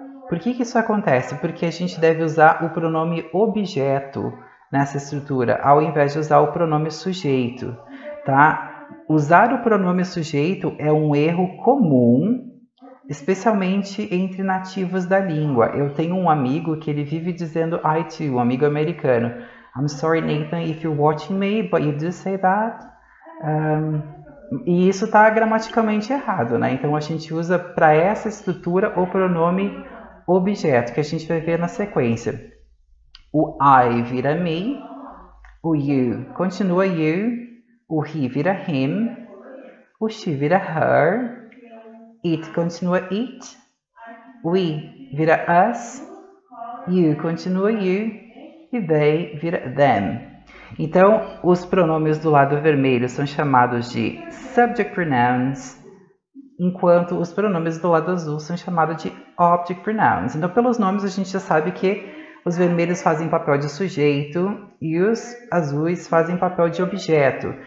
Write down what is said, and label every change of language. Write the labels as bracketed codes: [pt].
[pt] Por que isso acontece? Porque a gente deve usar o pronome objeto nessa estrutura, ao invés de usar o pronome sujeito, tá? Usar o pronome sujeito é um erro comum, especialmente entre nativos da língua. Eu tenho um amigo que ele vive dizendo [en] I too, [pt] um amigo americano. [en] I'm sorry, Nathan, if you're watching me, but you do say that. [pt] E isso está gramaticalmente errado, né? Então a gente usa para essa estrutura o pronome objeto, que a gente vai ver na sequência. O I vira me, o you continua you, o he vira him, o she vira her, it continua it, we vira us, you continua you e they vira them. Então, os pronomes do lado vermelho são chamados de subject pronouns, enquanto os pronomes do lado azul são chamados de object pronouns. Então, pelos nomes, a gente já sabe que os vermelhos fazem papel de sujeito e os azuis fazem papel de objeto.